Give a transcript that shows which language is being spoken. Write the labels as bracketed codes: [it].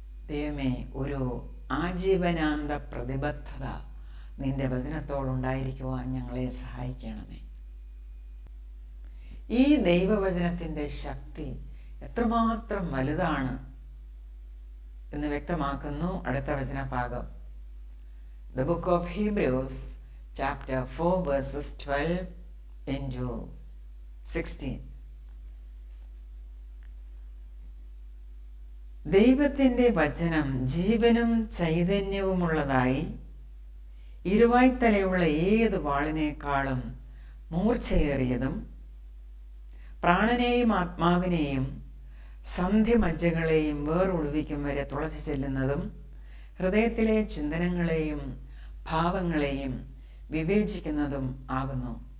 [ml] ദൈവമേ, ഒരു ആജീവനാന്ത പ്രതിബദ്ധത നിന്റെ വചനത്തോടുണ്ടായിരിക്കുവാൻ ഞങ്ങളെ സഹായിക്കണമേ. ഈ ദൈവവചനത്തിൻ്റെ ശക്തി എത്രമാത്രം വലുതാണ് എന്ന് വ്യക്തമാക്കുന്നു അടുത്ത വചനഭാഗം. [en] The book of Hebrews chapter 4 verses 12 into 16. [ml] ദൈവത്തിൻ്റെ വചനം ജീവനും ചൈതന്യവുമുള്ളതായി ഇരുവായ്ത്തലയുള്ള ഏത് വാളിനേക്കാളും മൂർച്ചയേറിയതും പ്രാണനെയും ആത്മാവിനെയും സന്ധിമജ്ജകളെയും വേറൊളിവിക്കും വരെ തുളച്ചു ചെല്ലുന്നതും ഹൃദയത്തിലെ ചിന്തനങ്ങളെയും ഭാവങ്ങളെയും വിവേചിക്കുന്നതും ആകുന്നു.